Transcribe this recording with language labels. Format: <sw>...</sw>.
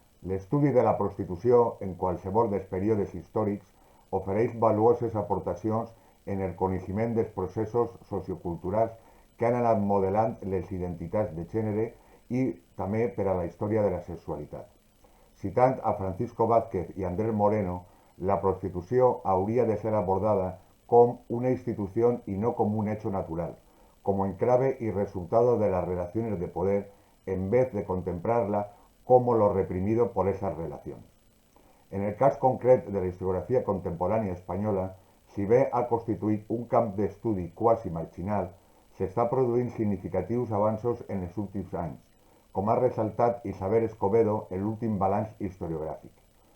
<ca>L'estudi de la prostitució en qualsevol dels períodes històrics ofereix valuoses aportacions en el coneixement dels processos socioculturals que han anat modelant les identitats de gènere i també per a la història de la sexualitat. Citant a Francisco Vázquez i Andrés Moreno, la prostitució hauria de ser abordada com una</ca> <es>institución y no como un hecho natural, como enclave y resultado de las relaciones de poder, en vez de contemplarla como lo reprimido por esas relacions.</es> <ca>En el cas concret de la historiografia contemporània espanyola, si bé ha constituït un camp d'estudi quasi marginal, s'està produint significatius avanços en els últims anys, com ha ressaltat Isabel Escobedo en l'últim balanç historiogràfic.</ca>